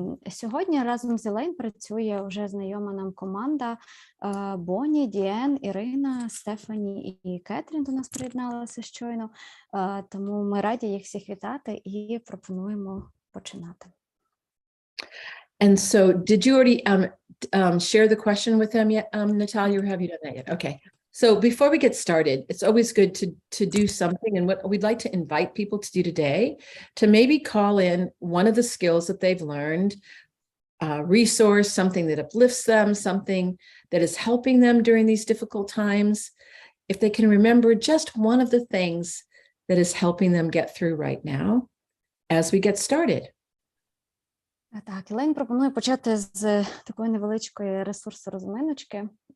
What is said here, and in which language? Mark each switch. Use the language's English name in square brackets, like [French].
[Ukrainian] Сьогодні разом з Елейн працює вже знайома нам команда Бонні, Діен, Ірина, Стефані і Кетрін до нас приєдналися щойно. Тому ми раді їх всіх вітати і пропонуємо починати. [English] And so did you already share the question with them yet, Natalia, or have you done that yet? Okay. So before we get started, it's always good to do something. And what we'd like to invite people to do today, to maybe call in one of the skills that they've learned, resource, something that uplifts them, something that is helping them during these difficult times. If they can remember just one of the things that is helping them get through right now as we get started. [Ukrainian] Так, Ілейн пропонує почати з такої невеличкої ресурсу-розминочки.